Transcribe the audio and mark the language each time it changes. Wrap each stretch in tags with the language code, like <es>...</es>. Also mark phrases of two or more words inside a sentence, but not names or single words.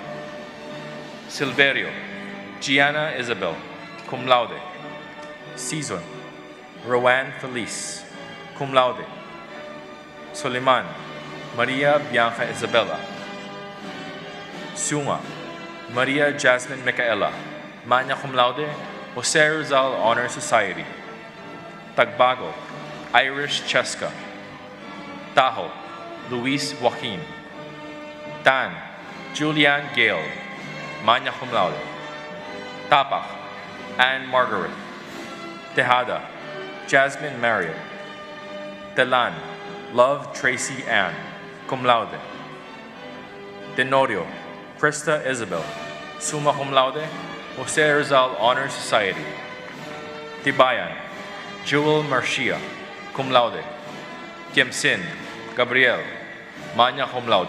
<en>Silverio, Gianna Isabel, cum laude. Season, Rowan Felice, cum laude. Soliman, Maria Bianca Isabella. Suma, Maria Jasmine Micaela, magna cum laude, Jose Rizal Honor Society. Tagbago, Irish Cheska. Tahoe, Luis Joaquin. Tan, Julianne Gale, magna cum laude. Tapak, Anne Margaret. Tejada, Jasmine Marriott. Telan, Love Tracy Ann, cum laude. Tenorio, Krista Isabel, summa cum laude, Jose Rizal Honor Society. Tibayan, Jewel Marcia, cum laude. Tiemsin, Gabriel, magna cum laude.</en>